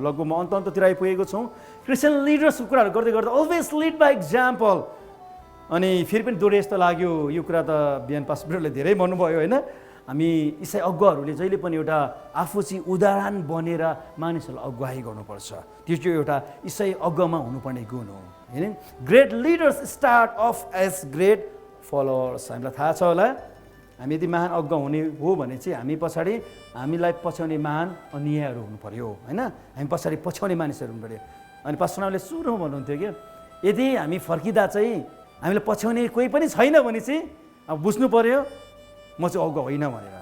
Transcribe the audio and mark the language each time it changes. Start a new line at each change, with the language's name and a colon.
Nepali: लगभग म अन्ततिर आइपुगेको छौँ। क्रिस्चियन लिडर्सको कुराहरू गर्दै गर्दा
English: Always lead by example.
Nepali: अनि फेरि पनि दोहोरे जस्तो लाग्यो, यो कुरा त बिहान पास्टरले धेरै भन्नुभयो होइन। हामी इसाई अगुवाहरूले जहिले पनि एउटा आफू चाहिँ उदाहरण बनेर मानिसहरूलाई अगुवाई गर्नुपर्छ। त्यो चाहिँ एउटा इसाई अगुवामा हुनुपर्ने गुण हो होइन।
English: Great leaders start off as great followers.
Nepali: हामीलाई थाहा छ होला, हामी यदि महान अगुवा हुने हो भने चाहिँ हामी पछाडि हामीलाई पछ्याउने महान अन्यायहरू हुनु पऱ्यो होइन। हामी पछाडि पछ्याउने मानिसहरू हुनु पऱ्यो। अनि पास्टरले सुरुमा भन्नुहुन्थ्यो कि यदि हामी फर्किँदा चाहिँ हामीलाई पछ्याउने कोही पनि छैन भने चाहिँ अब बुझ्नु पऱ्यो म चाहिँ अगुवा होइन भनेर।